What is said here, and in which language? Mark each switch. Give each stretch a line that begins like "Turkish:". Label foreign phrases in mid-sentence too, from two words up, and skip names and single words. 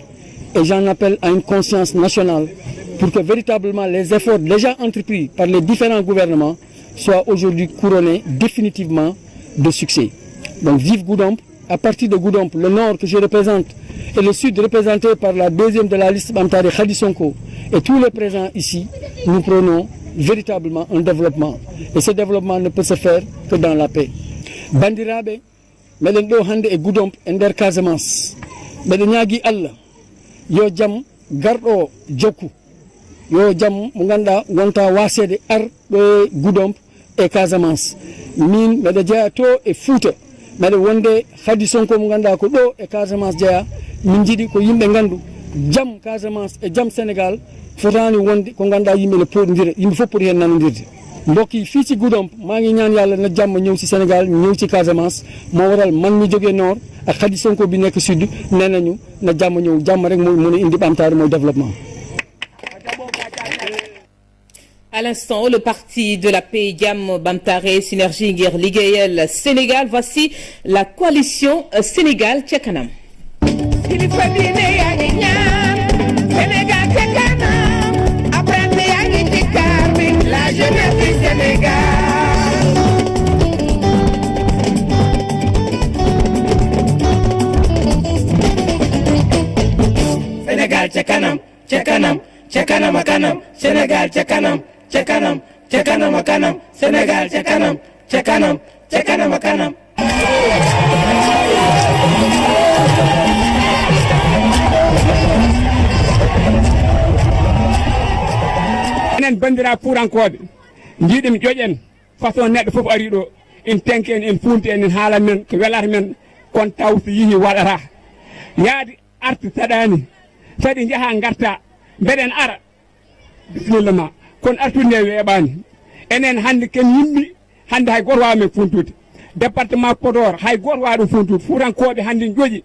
French: Et j'en appelle à une conscience nationale pour que véritablement les efforts déjà entrepris par les différents gouvernements soient aujourd'hui couronnés définitivement de succès. Donc vive Goudomp. À partir de Goudomp, le nord que je représente et le sud représenté par la deuxième de la liste Bamtare Khady Sonko et tous les présents ici, nous prenons véritablement un développement. Et ce développement ne peut se faire que dans la paix.
Fula: Bandirabe, meɗen ɗo hande e Goudomp e nder Casamance. Mbeɗe ñaagui Allah yo jam garɗo jokku. Yo jam mo ganduɗa wonta wasede ar ɗo e Goudomp e Casamance. Min mbeɗe jeeya to e Fouta. Mbeɗe wonde Khady Sonko mo ganduɗa ko ɗo e Casamance jeeya. Min jiiɗi ko yimɓe gandu jam Casamance e jam Sénégal fotani wonde ko ganduɗa yimɓe ne poɗodira yimɓe fof poti hen nanodirde.
Wolof: Mbokk yi fii ci Goudomp maa ngi ñaan yàlla na jàmm ñëw ci Sénégal ñëw ci Casamance moo waral man mi jógee nord ak Khady Sonko bi nekk sud nee nañu na jàmm ñëw jàmm rek mooy mën a indi Bamtare mooy développement.
French: À l'instant, le parti de la paix Jam Bamtare Synergie
Wolof: ngir liggéeyal Sénégal.
French: Voici la coalition Sénégal ca kanam. La jeunesse du Sénégal.
Wolof: Sénégal ca kanam, ca kanam, ca kanam a kanam. Sénégal ca kanam, ca kanam, ca kanam a kanam. Sénégal ca kanam, ca kanam, ca kanam a kanam.
Fula: enen bandira purankoɓe jiiɗimi ƴoƴen façon neɗɗo foof ari ɗo en tenki en en funti en en haalan men ko welata men kono taw so yihi waɗata yaade arta saɗani saɗi jaaha garta mbeɗen ara bisimilla ma kono artude nde weeɓani enen hande ken yimɓi hande hay goto wawa men funtude département Podor hay goto wawa ɗum funtude fuutankoɓe hande jooƴi.